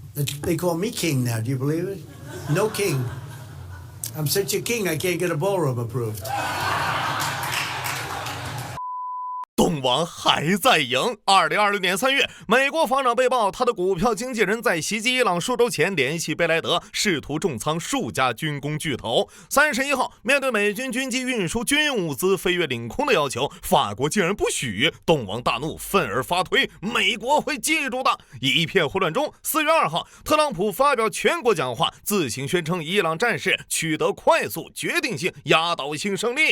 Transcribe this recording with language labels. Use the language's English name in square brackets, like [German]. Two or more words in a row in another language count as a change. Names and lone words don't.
[English] They call me king now. Do you believe it? No king. I'm such a king, I can't get a ballroom approved. [Chinese] 东王还在赢。2026年3月，美国防长被曝，他的股票经纪人在袭击伊朗数周前联系贝莱德，試圖重倉數家軍工巨頭。31號，面對美軍軍機運輸軍用物資飛越領空的要求，法國竟然不許，東王大怒，憤而發推，美國會記住的。一片混亂中，4月2號，特朗普發表全國講話，自行宣稱伊朗戰事取得快速、決定性、壓倒性勝利。